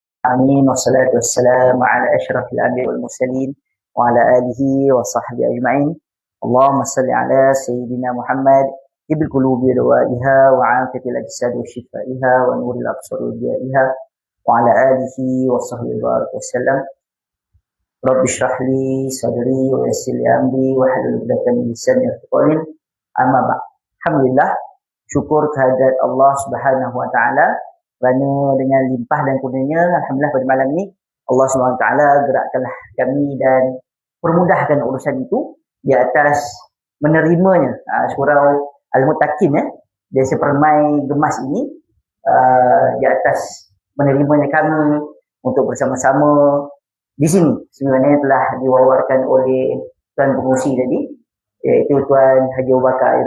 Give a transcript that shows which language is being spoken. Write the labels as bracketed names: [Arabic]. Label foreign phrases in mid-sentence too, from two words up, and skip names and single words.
[Arabic] آمين والصلاة والسلام على أشرف الأنبياء والمرسلين وعلى آله وصحبه أجمعين. اللهم صل على سيدنا محمد طب القلوب دوائها وعافية الأجساد وشفائها ونور الأبصار وضيائها وعلى آله وصحبه وسلم. رب اشرح لي صدري ويسر لي أمري واحلل عقدة من لساني يفقهوا قولي. أما بعد. [Malay] Alhamdulillah, syukur kehadirat Allah [Arabic] سبحانه وتعالى [Malay] kerana dengan limpah dan kurnianya, alhamdulillah pada malam ni Allah [Arabic] سبحانه وتعالى [Malay] gerakkanlah kami dan permudahkan urusan itu di atas menerimanya surau Al-Muttaqin dari sepermai gemas ini, di atas menerimanya kami untuk bersama-sama di sini sebenarnya telah diwawarkan oleh Tuan Pengurusi tadi, iaitu Tuan Haji Abu Bakar.